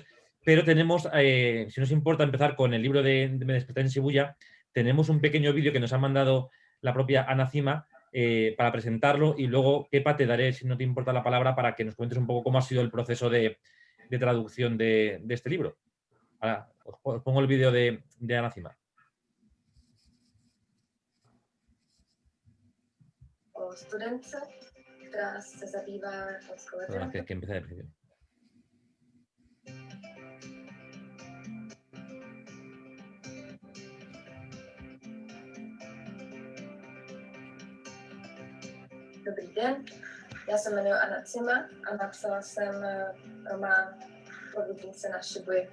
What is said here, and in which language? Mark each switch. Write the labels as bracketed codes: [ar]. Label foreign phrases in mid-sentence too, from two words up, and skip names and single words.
[es] Pero tenemos, si nos importa empezar con el libro de Me desperté en Shibuya, tenemos un pequeño vídeo que nos ha mandado la propia Ana Cima para presentarlo y luego, Kepa, te daré, si no te importa la palabra, para que nos cuentes un poco cómo ha sido el proceso de traducción de este libro. Ahora, os pongo el vídeo de Ana Cima. [cs] O studentce, která se zabývá japonskou literaturou. [es] Que empiece de principio. [cs] Dobrý den, já se jmenuji Anna Cima a napsala jsem román Podvodnice na Šibuji.